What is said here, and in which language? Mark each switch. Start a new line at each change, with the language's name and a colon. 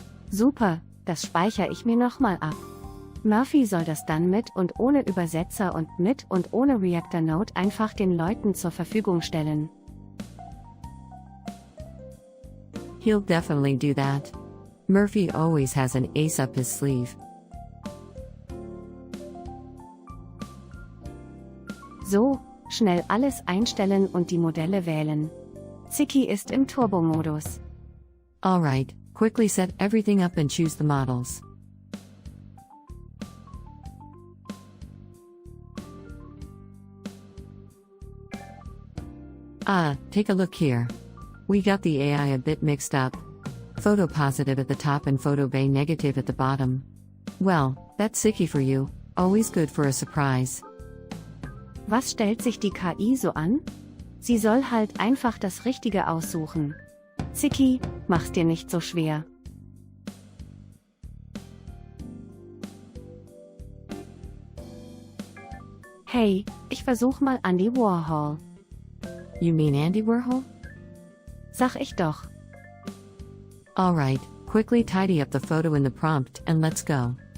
German: Super, das speichere ich mir nochmal ab. Murphy soll das dann mit und ohne Übersetzer und mit und ohne Reactor Node einfach den Leuten zur Verfügung stellen.
English: He'll definitely do that. Murphy always has an ace up his sleeve.
German: So, schnell alles einstellen und die Modelle wählen. Zicky ist im Turbo-Modus.
English: Alright, quickly set everything up and choose the models. Take a look here. We got the AI a bit mixed up. Photo positive at the top and photo bay negative at the bottom. Well, that's Zicky for you, always good for a surprise.
German: Was stellt sich die KI so an? Sie soll halt einfach das Richtige aussuchen. Zicky, mach's dir nicht so schwer. Hey, ich versuch mal Andy Warhol.
English: You mean Andy Warhol?
German: Sag ich doch.
English: Alright, quickly tidy up the photo in the prompt and let's go.